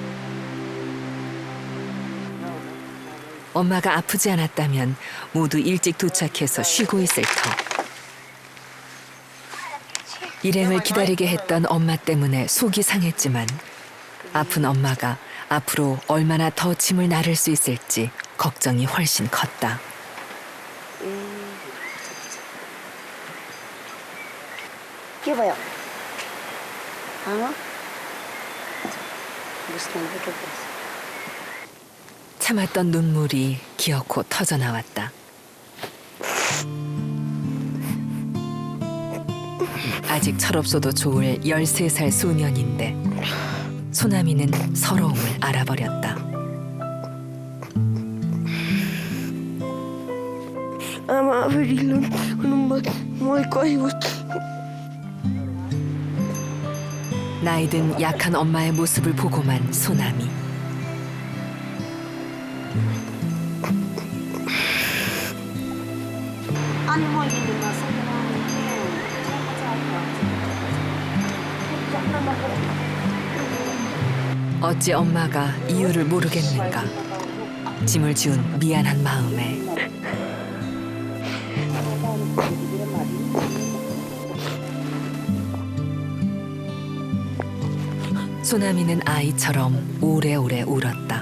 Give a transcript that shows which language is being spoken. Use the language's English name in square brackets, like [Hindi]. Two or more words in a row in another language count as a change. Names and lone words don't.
[Korean] 엄마가 아프지 않았다면 모두 일찍 도착해서 쉬고 있을 터. 일행을 기다리게 했던 엄마 때문에 속이 상했지만 아픈 엄마가 앞으로 얼마나 더 짐을 나를 수 있을지 걱정이 훨씬 컸다. [Nepali] के भयो आमा बुझ्दैन के भयो [Korean] 참았던 눈물이 기어코 터져 나왔다. 아직 철없어도 좋을 13살 소년인데 소남이는 서러움을 알아버렸다. [Nepali] आमा आफै ढिलो हुनुभयो म कहीँ [Korean] 나이든 약한 엄마의 모습을 보고만 소남이. [Nepali] अनि मैले [Korean] 어찌 엄마가 이유를 모르겠는가. 짐을 지운 미안한 마음에 소남이는 아이처럼 오래오래 울었다.